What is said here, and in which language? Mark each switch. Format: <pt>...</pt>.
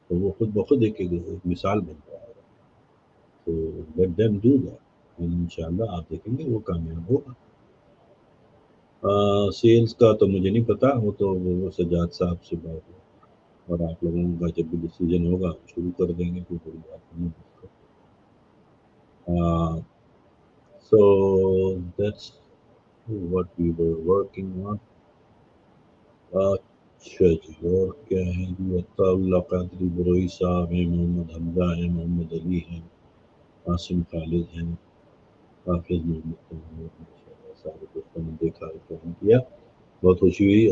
<hi>तो वो खुद ब खुद एक मिसाल बन जाएगा। तो</hi> <en>let them do that,</en> <hi>इंशाल्लाह आप देखेंगे वो कामयाब होगा। सेल्स का तो मुझे नहीं पता, वो तो वो सज्जाद साहब से बात है, और आप लोगों का जब भी डिसीजन होगा हम शुरू कर देंगे, कोई बड़ी बात नहीं है।</hi> <en>So that's what we were working on.</en> <hi>अच्छा जी, और क्या है जी, अताउल्ला कादरी बरोई साहब हैं, मोहम्मद हमजा हैं, मोहम्मद अली हैं, आसिम खालिद हैं, हाफिज मोहम्मद तैमूर, माशाल्लाह सारे दोस्तों ने देखा फोन किया, बहुत खुशी हुई।</hi>